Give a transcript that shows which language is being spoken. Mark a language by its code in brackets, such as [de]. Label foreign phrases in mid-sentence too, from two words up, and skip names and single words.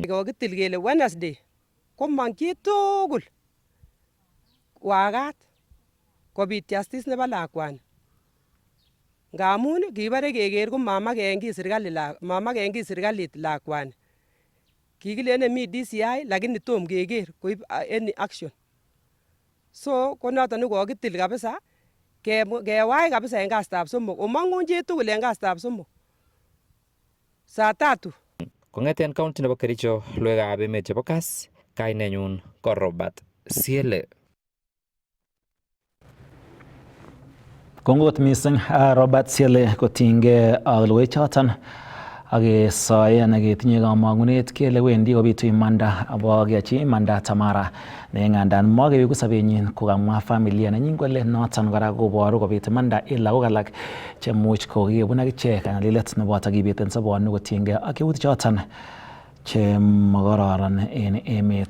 [sgc] Kokitil kele Wednesday komong chitugul wakat kobit justice nebo lakwani. Ngamun kibare keker ko mamaken kiy serikalit lakwani. Kikilene mi DCI lakini tom keker koib [en] any action. [sgc] So ko noton kokitil kabisa kewai kabisa en kasitab somok. Omangun chitugul en kasitab somok. Saa 3. Kong'eten county nebo Kericho, logoiwekab emet chebo Kass, kainenyun ko Robert Siele. Kongot mising Robert Siele kotinygei ak logoichoton ak kesoen ak ketinye kamang'unet kele wendi kobitu imanda abo keyochi imanda Tamara ne ng'andan makeweku sobenyin kokamwa familia nenyin kole noton kora koboru kobit imanda en lagok alak chemuch kokikebun akichek ng'alilet neboto kibeten sobonwek kotinygei ak keutichoton che makororon en emet.